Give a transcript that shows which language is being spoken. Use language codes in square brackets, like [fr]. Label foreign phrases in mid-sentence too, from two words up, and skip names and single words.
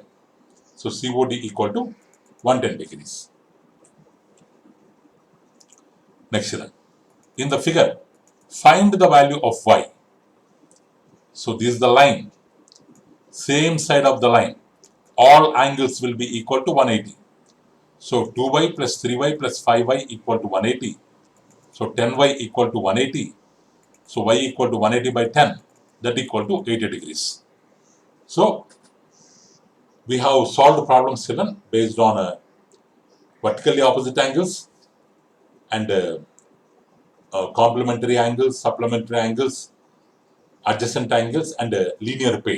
[en] So COD equal to 110 degrees. Next one. In the figure, find the value of y. So this is the line. Same side of the line. All angles will be equal to 180. So 2y plus 3y plus 5y equal to 180. So 10y equal to 180. So y equal to 180 by 10. That equal to 80 degrees. So we have solved problem 7 based on vertically opposite angles and complementary angles, supplementary angles, adjacent angles, and linear pair.